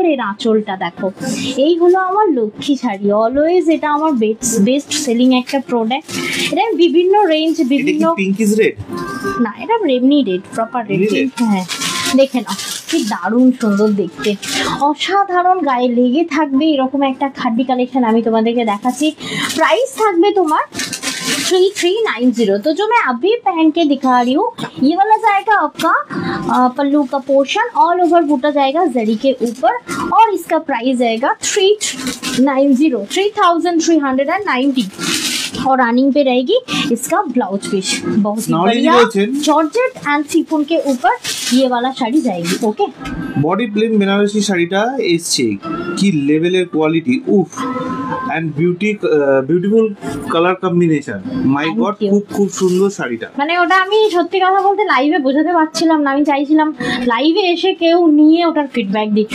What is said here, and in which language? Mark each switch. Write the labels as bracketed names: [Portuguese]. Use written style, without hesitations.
[Bangla] এর আঁচলটা দেখো, এই হলো আমার লক্ষ্মী শাড়ি, অলওয়েজ এটা আমার বেস্ট সেলিং একটা প্রোডাক্ট। এটা বিভিন্ন রেঞ্জ, বিভিন্ন পিঙ্কিশ রেড না, এটা এমনি রেড, প্রপার রেড। হ্যাঁ, দেখে নাও কি দারুণ সুন্দর দেখতে, অসাধারণ, গায়ে লেগে থাকবে এরকম একটা খাড্ডি কালেকশন আমি তোমাদেরকে দেখাচ্ছি। প্রাইস থাকবে তোমার 3390। [Hindi] तो जो मैं अभी पहन के दिखा रही हूँ, ये वाला जाएगा आपका पल्लू का पोर्शन, ऑल ओवर बूटा जाएगा जरी के ऊपर, और इसका प्राइस जाएगा 3390 और रनिंग पे रहेगी इसका ब्लाउज पीस। बहुत ही बढ़िया जॉर्जेट एंड शिफॉन के ऊपर ये वाला শাড়ি जाएगी। ओके, [Bangla] বডি প্লেন বেনারসি শাড়িটা এসছে, কি লেভেলের কোয়ালিটি, উফ and beautiful colour combination. My [English] Thank God, you. [Bangla] খুব সুন্দর শাড়িটা। মানে ওটা আমি সত্যি কথা বলতে লাইভে বোঝাতে পারছিলাম না, আমি চাইছিলাম লাইভে এসে কেউ নিয়ে ওটার ফিডব্যাক দিক।